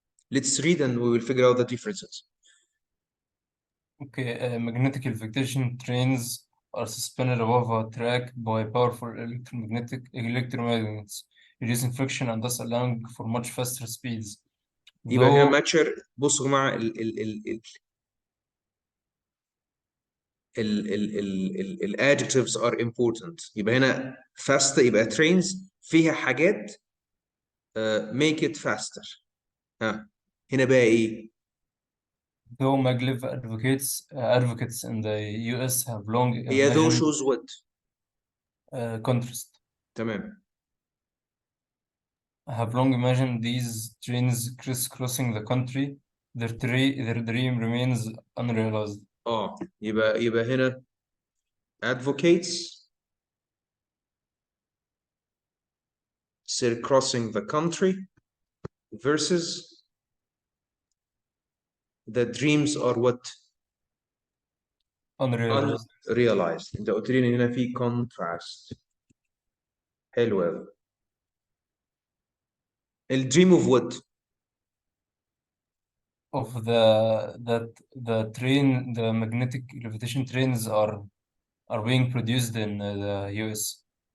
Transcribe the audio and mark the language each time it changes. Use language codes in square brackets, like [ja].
[en] Let's read and we will figure out the differences. Okay, magnetic levitation trains are suspended above a track by powerful electromagnets, reducing friction and thus allowing for much faster speeds. [ar] يبقى هنا [en] Though [ar] ماتشر. بصوا يا جماعه ال [en] adjectives are important. [ar] يبقى هنا fast يبقى trains فيها حاجات [en] make it faster. [ar] ها هنا بقى ايه؟ [en] though maglev advocates in the US have long [ar] هي though [en] imagined shows what؟ contrast. [ar] تمام. [en] Have long imagined these trains crisscrossing the country. Their dream remains unrealized. [ar] يبقى هنا [en] advocates crossing the country versus the dreams are what? Unrealized. unrealized. [ar] انت قلت لي ان هنا في contrast. حلو قوي. [en] الدريم of what؟ Of the train, the magnetic levitation trains are being produced in the US.